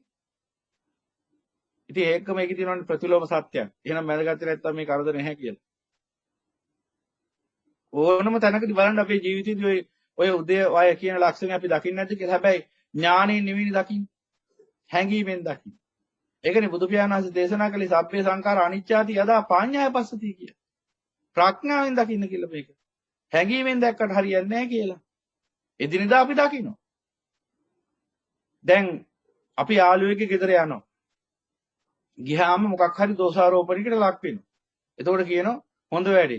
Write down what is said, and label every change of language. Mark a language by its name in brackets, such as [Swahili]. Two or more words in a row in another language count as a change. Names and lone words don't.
[Sinhala] ඉතින් ඒකම ඒකේ තියෙනවනේ ප්‍රතිලෝම සත්‍යයක්. එහෙනම් වැදගත් නැත්තම් මේ කරදර නැහැ කියලා. ඕනම තැනකදී බලන්න අපේ ජීවිතේදී ඔය උදේ වය කියන ලක්ෂණ අපි දකින්නේ නැද්ද කියලා. හැබැයි ඥාණයෙන් නෙවෙයි දකින්නේ. හැඟීමෙන් දකින්නේ. ඒකනේ බුදු පියාණන් වහන්සේ දේශනා කළේ [Pali] සබ්බේ සංඛාර අනිච්චාති යදා පාඤ්ඤාය පස්සති [Sinhala] කිය. ප්‍රඥාවෙන් දකින්න කියලා මේක. හැඟීමෙන් දැක්කට හරියන්නේ නැහැ කියලා. එදිනෙදා අපි දකිනවා. දැන් අපි යාළුවෙක්ගේ ගෙදර යනවා. ගියාම මොකක් හරි දෝෂාරෝපණයකට ලක් වෙනවා. එතකොට කියනවා හොඳ වැඩේ.